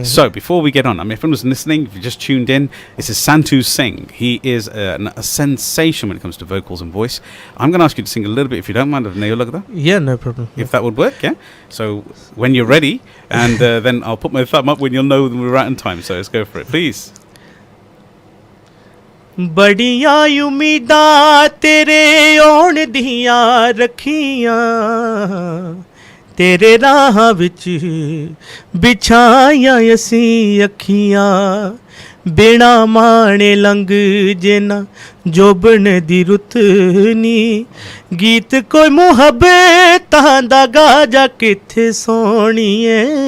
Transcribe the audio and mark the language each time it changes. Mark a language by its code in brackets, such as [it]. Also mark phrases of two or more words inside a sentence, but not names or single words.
[en] So before we get on, I mean, if anyone's listening, if you just tuned in, this is Santu Singh. He is a sensation when it comes to vocals and voice. I'm going to ask you to sing a little bit, if you don't mind, of Nayo Lagda. Yeah, no problem. If that would work, yeah? So when you're ready, and then I'll put my thumb up when you'll know that we're out in time. So let's go for it, please. [pa] ਬੜੀਆਂ ਉਮੀਦਾਂ ਤੇਰੇ ਆਉਣ ਦੀਆਂ ਰੱਖੀਆਂ ਤੇਰੇ ਰਾਹ ਵਿਚ ਬਿਛਾਈਆਂ ਅਸੀਂ ਅਖੀਆਂ ਬਿਨਾ ਮਾਣੇ ਲੰਘ ਜੇਨਾ ਜੋਬਨ ਦੀ ਰੁਤ ਨੀ ਗੀਤ ਕੋਈ ਮੁਹੱਬਤਾਂ ਦਾ ਗਾਜਾ ਕਿਥੇ ਸੋਹਣੀਏ